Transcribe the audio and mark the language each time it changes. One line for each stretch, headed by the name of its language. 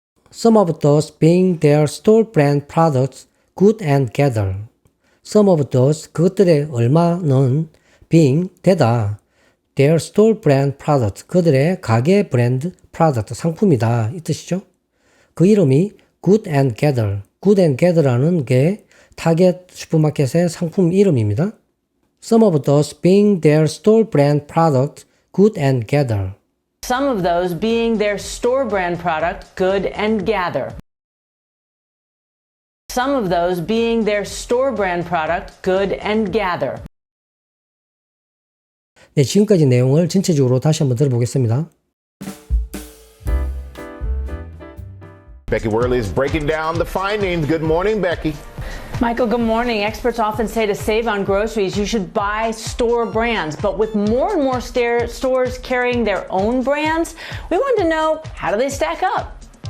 English: Some of those being their store brand products, Good and Gather. Some of those,
Korean: 그것들의 얼마는
English: being,
Korean: 되다.
English: Their store brand product,
Korean: 그들의 가게 브랜드
English: product,
Korean: 상품이다. 이 뜻이죠. 그 이름이 Good and Gather. Good and Gather라는 게 타겟 슈퍼마켓의 상품 이름입니다.
English: Some of those being their store brand product, Good and Gather. Some of those being their store brand product, Good and Gather. Some of those being their store brand product, Good and Gather.
Korean: 네, 지금까지 내용을 전체적으로 다시 한번 들어보겠습니다.
English: Becky Worley is breaking down the fine names. Good morning, Becky. Michael, good morning. Experts often say to save on groceries, you should buy store brands. But with more and more stores carrying their own brands, we wanted to know, how do they stack up?